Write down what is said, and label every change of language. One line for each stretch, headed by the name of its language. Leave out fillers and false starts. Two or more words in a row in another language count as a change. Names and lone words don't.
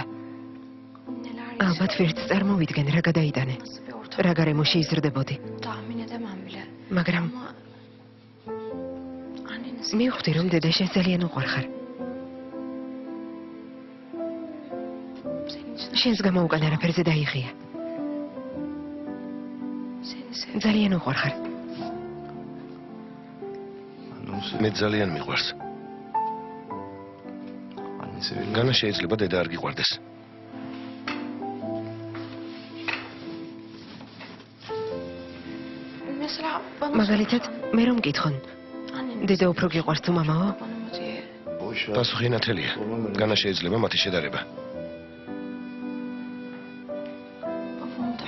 Turkish: neler
Georgian: ალბათ ვერც წარმოვიდგენ რა გადაიტანე,
Turkish: nasıl bir ortam
Georgian: რა გარემოში იზრდებოდი,
Turkish: tahmin edemem bile.
Georgian: მაგრამ
Turkish: Ama anneniz
Georgian: მივხვდი რომ დედა შენ ძალიან უყვარხარ.
Turkish: senin için
Georgian: შენს გამო უკან არაფერზე დაიხია.
Turkish: seni sev.
Georgian: ძალიან უყვარხარ. მე ძალიან მიყვარს. განა შეიძლება დედა არ გიყვარდეს.
Turkish: Mesela bana
Georgian: მაგალითად, მე რომ მკითხონ,
Turkish: anneniz
Georgian: დედა უფრო გიყვარს თუ მამაო?
Turkish: bana mı diye.
Georgian: პასუხი ნათელია. განა შეიძლება მათი შედარება.
Turkish: Babamı da